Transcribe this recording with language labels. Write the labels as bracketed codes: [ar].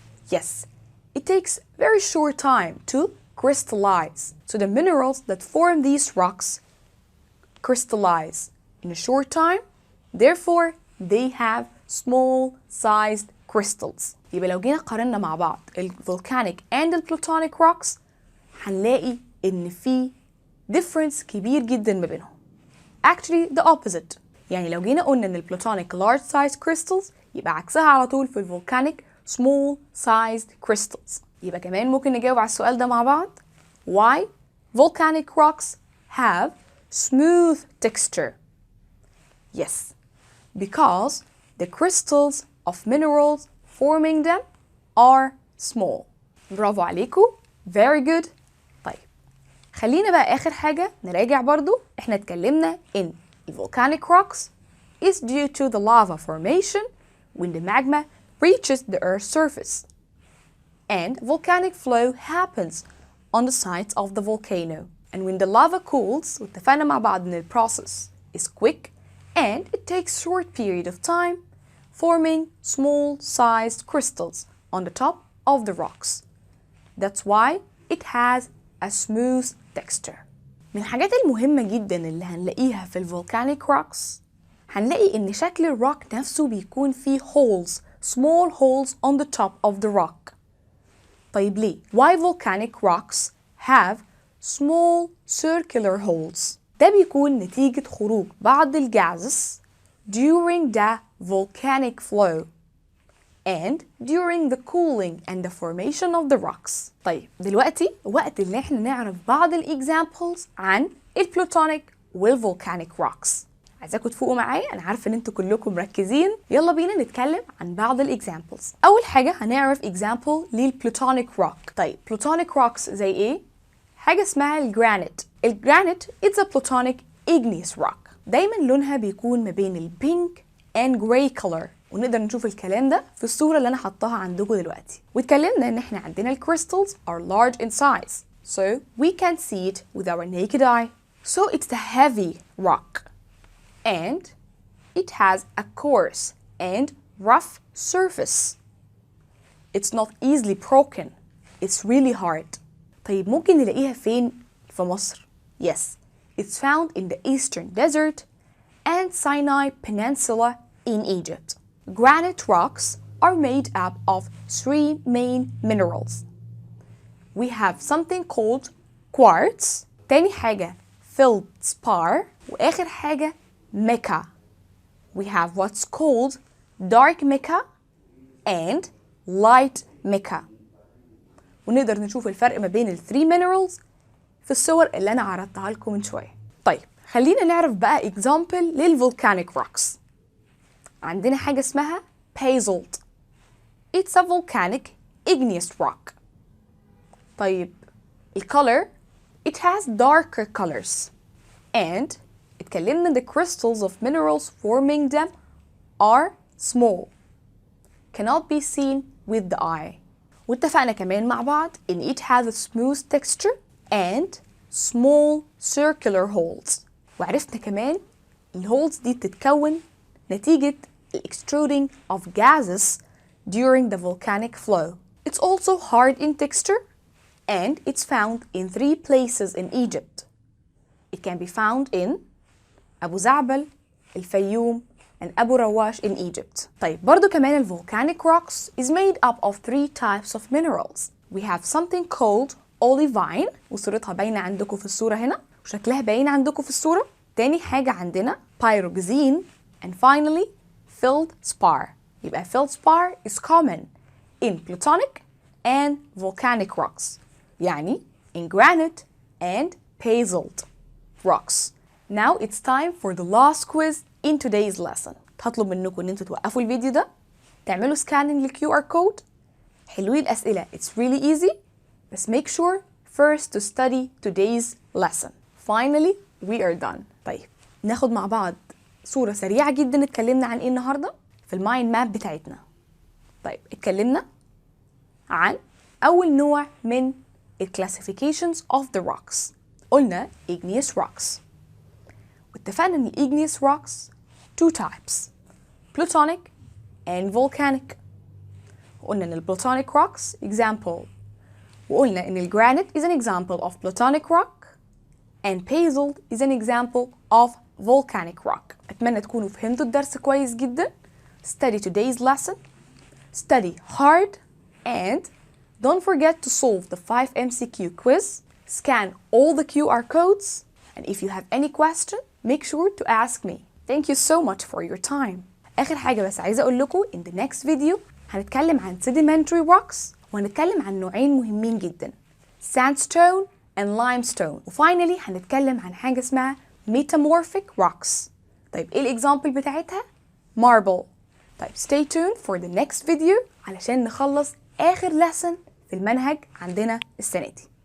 [en] Yes, it takes very short time to crystallize. So the minerals that form these rocks crystallize in a short time. Therefore, they have small sized crystals. [ar] يبقى لو جينا قارنا مع بعض [en] volcanic and plutonic rocks [ar] هنلاقي إن في difference كبير جدا ما بينهم. [en] Actually the opposite. [ar] يعني لو جينا قلنا إن [en] plutonic large sized crystals [ar] يبقى عكسها على طول في [en] volcanic small sized crystals. [ar] يبقى كمان ممكن نجاوب على السؤال ده مع بعض. [en] Why volcanic rocks have smooth texture? Yes, because the crystals of minerals forming them are small. [ar] برافو عليكم. [en] Very good. [ar] طيب خلينا بقى آخر حاجة نراجع برضو. احنا اتكلمنا إن [en] volcanic rocks is due to the lava formation when the magma reaches the Earth's surface. And volcanic flow happens on the sides of the volcano. And when the lava cools, [ar] واتفقنا مع بعض إن [en] process is quick and it takes short period of time, forming small sized crystals on the top of the rocks. That's why it has a smooth texture. [ar] من الحاجات المهمة جدا اللي هنلاقيها في volcanic rocks هنلاقي إن شكل الروك نفسه بيكون فيه [en] holes, small holes on the top of the rock. [ar] طيب ليه؟ [en] Why volcanic rocks have small circular holes? [ar] ده بيكون نتيجة خروج بعض الجازز [en] during the volcanic flow and during the cooling and the formation of the rocks. [ar] طيب دلوقتي وقت اللي احنا نعرف بعض الإكزامبلز عن البلوتونيك والفولكانيك روكس. عايزاكم تفوقوا معايا، أنا عارفة إن انتوا كلكم مركزين. يلا بينا نتكلم عن بعض الإكزامبلز. أول حاجة هنعرف إكزامبل للبلوتونيك روك. طيب بلوتونيك روكس زي إيه؟ حاجة اسمها الجرانيت. الجرانيت [en] it's a plutonic igneous rock. [ar] دايما لونها بيكون ما بين البينك [en] and gray color، [ar] ونقدر نشوف الكلام ده في الصورة اللي أنا حطاها عندكم دلوقتي. واتكلمنا إن إحنا عندنا الكريستالز [en] are large in size, so we can see it with our naked eye. So it's a heavy rock, and it has a coarse and rough surface. It's not easily broken. It's really hard. [ar] طيب ممكن نلاقيها فين في مصر؟ [en] Yes, it's found in the eastern desert and Sinai Peninsula in Egypt. Granite rocks are made up of three main minerals. We have something called quartz, [ar] تاني حاجة [en] feldspar، [ar] وآخر حاجة [en] mica. We have what's called dark mica and light mica. [ar] ونقدر نشوف الفرق ما بين الثري minerals في الصور اللي أنا عرضتها لكم من شوية. طيب خلينا نعرف بقى example للvolcanic rocks. عندنا حاجة اسمها basalt. [en] It's a volcanic igneous rock. طيب الcolor it has darker colors. And [ar] اتكلمنا [en] the crystals of minerals forming them are small, cannot be seen with the eye. [ar] واتفقنا كمان مع بعض إن [en] it has a smooth texture and small circular holes. [ar] وعرفنا كمان الهولز دي بتتكون نتيجة [en] extruding of gases during the volcanic flow. It's also hard in texture and it's found in 3 places in Egypt. It can be found in أبو زعبل, الفيوم, and Abu Rawash in Egypt. [ar] طيب برضو كمان ال [en] volcanic rocks is made up of 3 types of minerals. We have something called olivine [ar] وصورتها باينة عندكم في الصورة هنا وشكلها باين عندكم في الصورة. تاني حاجة عندنا [en] pyroxene and finally feldspar. [ar] يبقى [en] feldspar is common in plutonic and volcanic rocks. [ar] يعني [en] in granite and basalt rocks. Now it's time for the last quiz in today's lesson. [ar] هطلب منكم ان انتوا توقفوا الفيديو ده تعملوا scanning للQR code. حلوين الأسئلة, [en] it's really easy. [ar] بس [en] make sure first to study today's lesson. Finally we are done. [ar] طيب ناخد مع بعض صورة سريعة جدا اتكلمنا عن ايه النهاردة في المايند ماب بتاعتنا. طيب اتكلمنا عن أول نوع من [en] classifications of the rocks. [ar] قلنا [en] igneous rocks. [ar] واتفقنا ان [en] igneous rocks 2 types, plutonic and volcanic. [ar] وقلنا ان [en] plutonic rocks example. وقلنا ان granite is an example of plutonic rock and basalt is an example of volcanic rock. [ar] أتمنى تكونوا فهمتوا الدرس كويس جدا. [en] Study today's lesson, study hard, and don't forget to solve the 5 MCQ quiz, scan all the QR codes, and if you have any question, make sure to ask me. Thank you so much for your time. [ar] آخر حاجة بس عايزة أقول لكم [en] in the next video [ar] هنتكلم عن [en] sedimentary rocks [ar] وهنتكلم عن نوعين مهمين جدا, [en] sandstone and limestone. [ar] وفاينلي هنتكلم عن حاجة اسمها metamorphic rocks. طيب ايه الإكزامبل بتاعتها؟ marble. طيب [en] stay tuned for the next video [ar] علشان نخلص آخر lesson في المنهج عندنا السنة دي.